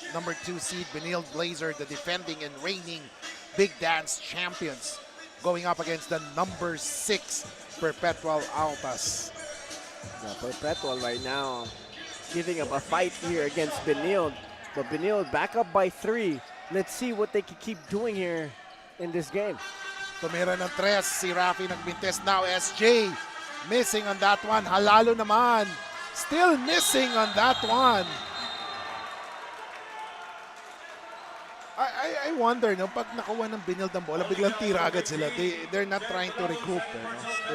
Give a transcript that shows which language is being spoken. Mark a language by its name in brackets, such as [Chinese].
[English] Number 2 seed Benilde Blazer, the defending and reigning Big Dance champions, going up against the number 6 Perpetual Altas. Perpetual right now giving up a fight here against Benilde. But Benilde back up by 3. Let's see what they can keep doing here in this game. [Filipino] Tumira ng 3 si Rafi nagbintes. [English] Now SJ missing on that one. Halalo naman. Still missing on that one. I wonder, [Filipino] no, pag nakuha ng Benilde ang bola, biglang tira agad sila. [English] They're not trying to recoup. [Filipino] No?